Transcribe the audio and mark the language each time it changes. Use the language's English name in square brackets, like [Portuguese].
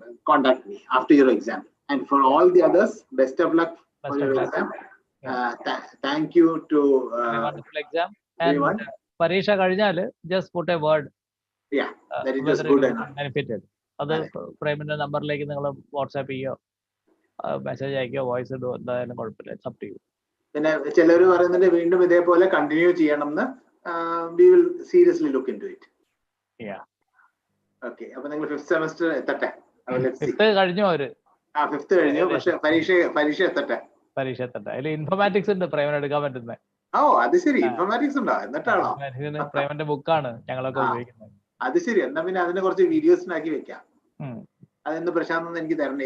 [English] Contact me after your exam. And for all the others, best of luck for your exam. Thank you to wonderful exam. And [Malayalam] പരീക്ഷ കഴിഞ്ഞാൽ [English] just put a word. That is just good enough. Benefited. [Malayalam] അത് പ്രേമിന്റെ നമ്പറിലേക്ക് നിങ്ങൾ WhatsApp ചെയ്യോ, message അയക്കോ, voice ഇടുവോ, എന്തായാലും കുഴപ്പമില്ല. [English] It's up to you. [Malayalam] പിന്നെ ചിലർ പറയുന്നുണ്ട് വീണ്ടും ഇതേപോലെ കണ്ടിന്യൂ ചെയ്യണം എന്ന്. [English] We will seriously look into it. Okay. [Malayalam] അപ്പൊ നിങ്ങൾ 5th സെമസ്റ്റർ എത്തട്ടെ. 5th കഴിഞ്ഞു അവര്. 5th കഴിഞ്ഞു. പക്ഷെ പരീക്ഷ എത്തട്ടെ. അതിൽ ഇൻഫോർമാറ്റിക്സ് ഉണ്ട് പ്രേമൻ എടുക്കാൻ പറ്റുന്നത്. അത് ശരി, ഇൻഫോർമാറ്റിക്സ് ഉണ്ടോ? എന്നിട്ടാണോ? പ്രേമന്റെ ബുക്കാണ് ഞങ്ങളൊക്കെ ഉപയോഗിക്കുന്നത്. അത് ശരി. എന്നാ പിന്നെ അതിനെ കുറച്ച് വീഡിയോസിനാക്കി വെക്കാം. അതെന്ന് പ്രശാന്ത് എനിക്ക് തരണം.